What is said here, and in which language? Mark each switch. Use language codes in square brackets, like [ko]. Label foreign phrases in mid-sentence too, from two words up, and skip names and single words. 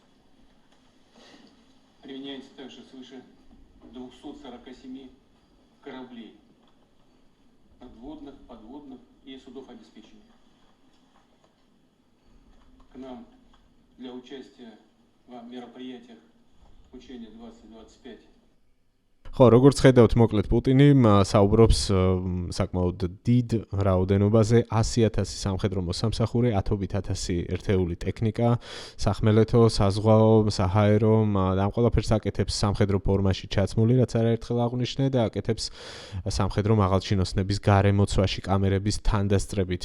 [ru] Применяется также свыше 247 кораблей, надводных, подводных и судов обеспечения. К нам для участия в мероприятиях учения 2025 [ka] ხო, როგორც ხედავთ, მოკლედ პუტინი საუბრობს საკმაოდ დიდ რაოდენობაზე 100,000 სამხედრო მოსამსახურე, 10,000 ერთეული ტექნიკა, სახმელეთო, საზღვაო, საჰაერო, ამ ყველაფერს აკეთებს სამხედრო ფორმაში ჩაცმული, რაც არაერთხელ აღვნიშნე და აკეთებს სამხედრო მაღალჩინოსნების გარემოცვაში კამერების თანდასწრებით.